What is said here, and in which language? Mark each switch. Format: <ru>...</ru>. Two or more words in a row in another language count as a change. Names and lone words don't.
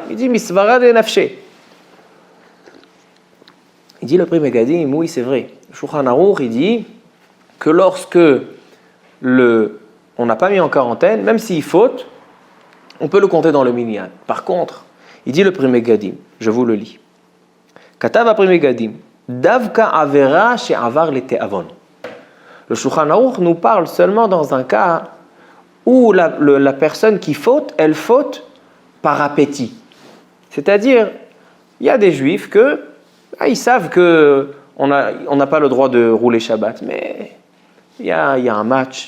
<fr>Il dit</fr> <arc>מסברא דנפשיה.</arc> <fr>Il dit le Pri Megadim, oui c'est vrai. Shulchan Aruch, il dit que lorsque on n'a pas mis en quarantaine, même s'il faute, on peut le compter dans le minyan. Par contre, il dit le Pri Megadim, je vous le lis.</fr> <he>כתב פרי מגדים, דווקא עבירה שעבר לתיאבון.</he> <fr>Le Shulchan Aruch nous parle seulement dans un cas où la personne qui faute, elle faute par appétit. C'est-à-dire, Il y a des juifs ils savent qu'on n'a pas le droit de rouler Shabbat, mais il y a un match.</fr>